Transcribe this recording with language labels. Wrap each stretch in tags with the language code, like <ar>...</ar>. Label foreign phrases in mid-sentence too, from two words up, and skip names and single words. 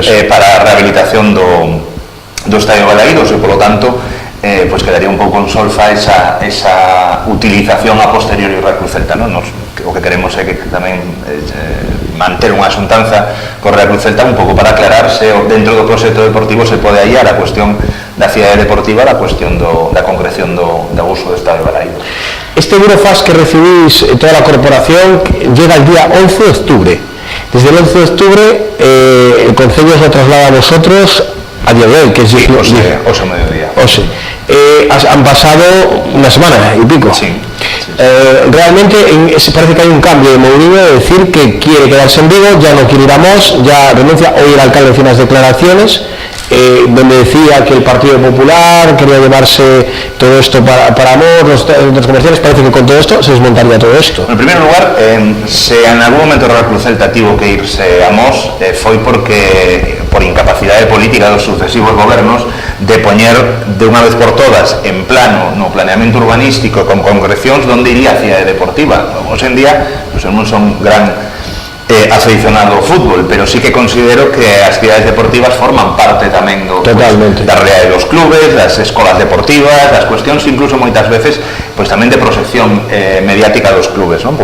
<gl>para a rehabilitación do estadio Balaídos, e polo tanto quedaría un pouco en solfa esa utilización a posteriori do Real Cruz Celta, non? O que queremos é que tamén manter unha xuntanza co Real Cruz Celta un pouco para aclarar se dentro do proxecto deportivo se pode hallar a cuestión da cidade deportiva, a cuestión da concreción do uso do estadio Balaídos.</gl> <es>Este burofax que recibís</es> <gl>toda a corporación</gl> <es>llega el día 11 de octubre. Desde el 11 de octubre el Concello os lo traslada a vosotros a día de hoy, que es Ose mediodía. Han pasado una semana y pico. Sí. Realmente parece que hay un cambio de Mourinho de decir que quiere quedarse en Vigo, ya no quiere ir a Mos, ya renuncia. Hoy el alcalde hacía unas declaraciones donde decía que el Partido Popular quería llevarse todo esto para Mos, los centros comerciales. Parece que con todo esto se desmontaría todo esto.</es> <gl>En primer lugar, se en algún momento o Real Cruz Celta tivo que irse a Mos, foi porque por incapacidade política dos sucesivos gobernos de poñer de unha vez por todas en plano no planeamento urbanístico con concrecións donde iría a cidade deportiva. Hoxe en día, non son gran afeicionado ao fútbol, pero sí que considero que as cidades deportivas forman parte tamén da realidade dos clubes, das escolas deportivas, das cuestións incluso moitas veces tamén de proxección mediática dos clubes, non?</gl>